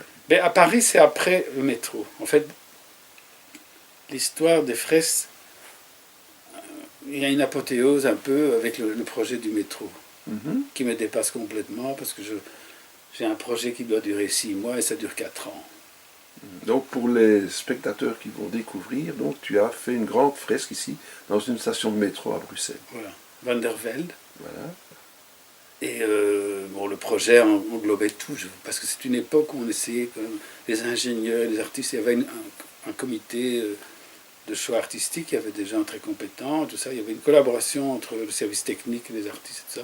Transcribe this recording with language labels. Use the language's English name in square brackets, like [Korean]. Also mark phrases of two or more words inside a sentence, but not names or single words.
[French] Mais à Paris, c'est après le métro. En fait, l'histoire des fresques, il y a une apothéose un peu avec le projet du métro, Mhm. qui me dépasse complètement, parce que j'ai un projet qui doit durer 6 mois et ça dure 4 ans. Donc pour les spectateurs qui vont découvrir, donc tu as fait une grande fresque ici, dans une station de métro à Bruxelles. Voilà. Van der Velde. Voilà. Et bon, le projet englobait tout, parce que c'est une époque où on essayait, quand même, les ingénieurs, les artistes, il y avait un comité de choix artistique, il y avait des gens très compétents, tout ça, il y avait une collaboration entre le service technique et les artistes et tout ça.